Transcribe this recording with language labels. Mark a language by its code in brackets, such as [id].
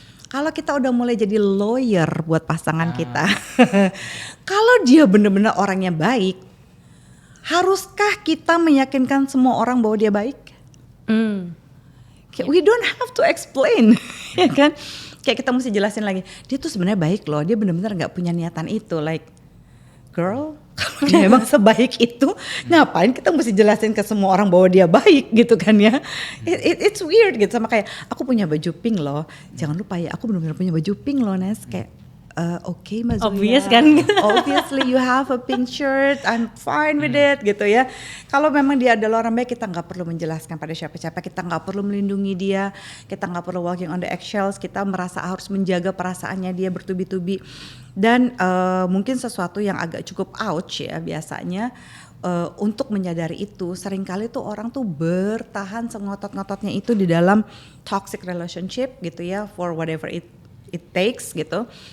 [id] Kalau kita udah mulai jadi lawyer buat pasangan kita, kalau dia benar-benar orangnya baik, haruskah kita meyakinkan semua orang bahwa dia baik? [en] We don't have to explain, [id] ya kan? Kayak kita mesti jelasin lagi, dia tuh sebenarnya baik loh, dia benar-benar nggak punya niatan itu, [en] like girl, [id] kalau dia emang sebaik itu, ngapain kita mesti jelasin ke semua orang bahwa dia baik gitu kan ya? [en] It's weird [id] gitu, sama kayak aku punya baju pink loh, jangan lupa ya aku benar-benar punya baju pink loh Nes, kayak okay Mas Zoya, obvious kan? [en] Obviously you have a pink shirt, I'm fine with it [id] gitu ya. Kalau memang dia adalah orang baik, kita nggak perlu menjelaskan pada siapa-siapa, kita nggak perlu melindungi dia, kita nggak perlu [en] walking on the eggshells, [id] kita merasa harus menjaga perasaannya dia bertubi-tubi. Dan mungkin sesuatu yang agak cukup ouch ya biasanya, untuk menyadari itu, seringkali tuh orang tuh bertahan sengotot-ngototnya itu di dalam toxic relationship gitu ya, [en] for whatever it takes [id] gitu.